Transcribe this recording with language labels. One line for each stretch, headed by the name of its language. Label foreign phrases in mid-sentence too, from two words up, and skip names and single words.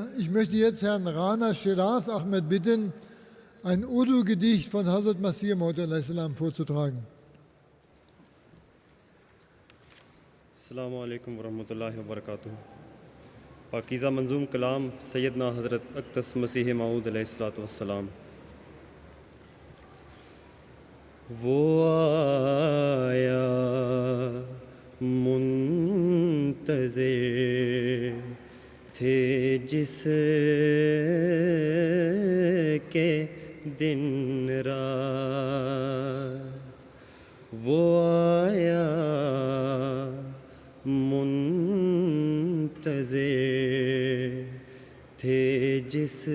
German: Ich möchte jetzt Herrn Rana Shiraz Ahmed bitten, ein Urdu-Gedicht von Hazrat Masih Maud a.s. vorzutragen.
Arabic: السلام علیکم ورحمۃ اللہ وبرکاتہ.
Urdu: پاکیزہ منظوم کلام سیدنا حضرت اقدس مسیح موعود
Arabic: علیہ الصلوۃ والسلام.
Urdu: وہ آیا منتظر تھے جس کے دن رات، وہ آیا منتظر تھے جس